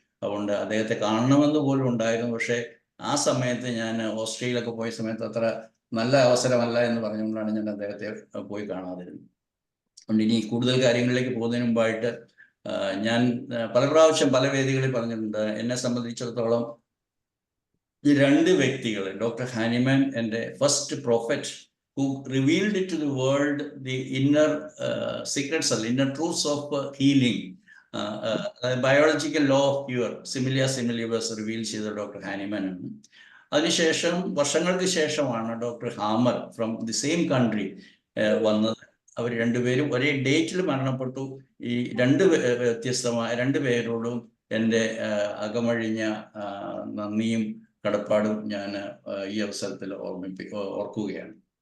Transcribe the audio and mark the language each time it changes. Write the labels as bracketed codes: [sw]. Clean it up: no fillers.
[ml] അതുകൊണ്ട് അദ്ദേഹത്തെ കാണണമെന്ന് പോലും ഉണ്ടായിരുന്നു. പക്ഷേ ആ സമയത്ത് ഞാൻ ഓസ്ട്രേലിയയിലൊക്കെ പോയ സമയത്ത് അത്ര നല്ല അവസരമല്ല എന്ന് പറഞ്ഞുകൊണ്ടാണ് ഞാൻ അദ്ദേഹത്തെ പോയി കാണാതിരുന്നത്. അതുകൊണ്ട് ഇനി കൂടുതൽ കാര്യങ്ങളിലേക്ക് പോകുന്നതിന് മുമ്പായിട്ട് ഞാൻ പല പ്രാവശ്യം പല വേദികളിൽ പറഞ്ഞിട്ടുണ്ട്, എന്നെ സംബന്ധിച്ചിടത്തോളം ഈ രണ്ട് വ്യക്തികൾ, ഡോക്ടർ ഹാനിമാൻ എൻ്റെ first prophet [en] who revealed it to the world the inner secrets, inner truths of healing, biological law of cure, similia similibus [ml] reveal ചെയ്ത ഡോക്ടർ ഹാനിമാൻ ആണ്. അതിനുശേഷം വർഷങ്ങൾക്ക് ശേഷമാണ് doctor hammer [en] from the same country [ml] വന്നത്. അവർ രണ്ടുപേരും ഒരേ ഡേറ്റിൽ മരണപ്പെട്ടു. ഈ വ്യത്യസ്തമായ രണ്ടു പേരോടും എൻ്റെ അകമഴിഞ്ഞ നന്ദിയും കടപ്പാടും ഞാൻ ഈ അവസരത്തിൽ ഓർക്കുകയാണ്.